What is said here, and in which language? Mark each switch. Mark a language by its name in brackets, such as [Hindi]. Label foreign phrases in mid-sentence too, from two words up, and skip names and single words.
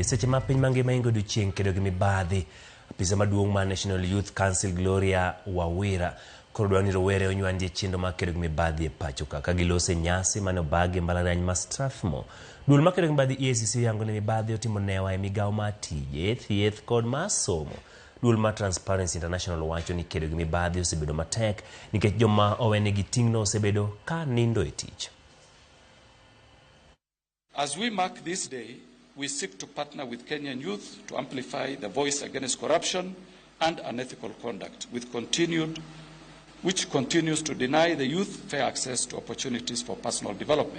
[Luo (Kenya and Tanzania)] Seche ma piny mangima ingo odiochieng' kedo gi mibadhi. Apisa maduong' ma National Youth Council Gloria Wawira koro dwani rowere onywandie chendo makedo gi mibadhi e pacho ka gilose nyasi mane obagi mbalariany ma Strathmore. Duol makedo gi mibadhi EACC yango ni mibadhi otimo newa e migawo mar tije, thieth kod mar somo. Duol mar Transparency International wacho ni kedo gi mibadhi osebedo matek nikech joma owenegi ting'no osebedo ka nindo e tich. [English] As we mark this day, we seek to partner with Kenyan youth to amplify the voice against corruption and unethical conduct, which continues to deny the youth fair access to opportunities for personal development.